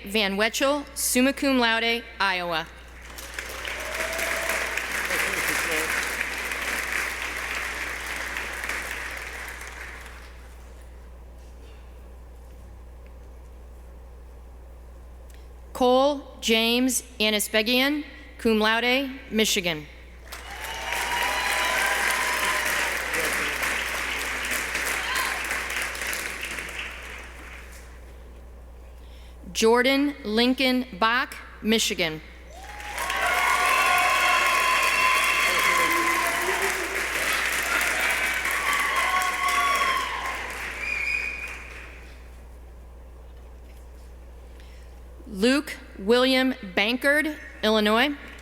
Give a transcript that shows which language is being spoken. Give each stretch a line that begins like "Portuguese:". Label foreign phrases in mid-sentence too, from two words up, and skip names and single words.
English: Van Wetchel,
Latin: summa cum laude,
English: Iowa. Cole James Anisbegian,
Latin: cum laude,
English: Michigan. Jordan Lincoln Bach, Michigan. Luke William Bankard, Illinois.